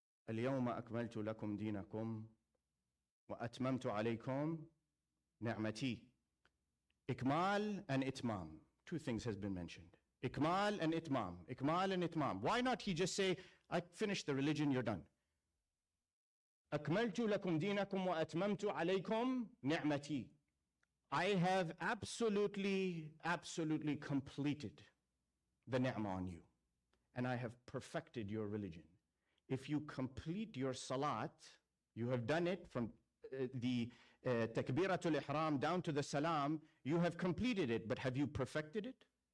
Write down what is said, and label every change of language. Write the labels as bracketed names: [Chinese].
[Arabic] اليوم أكملت لكم دينكم وأتممت عليكم نعمتي. [English] Ikmal and Itmam. 2 things has been mentioned. Ikmal and Itmam. Ikmal and Itmam. Why not he just say, I finished the religion, you're done. [Arabic] أكملت لكم دينكم وأتممت عليكم نعمتي. [English] I have absolutely completed the ni'mah on you. And I have perfected your religion. If you complete your salat, you have done it from the takbiratul ihram down to the salam, you have completed it, but have you perfected it?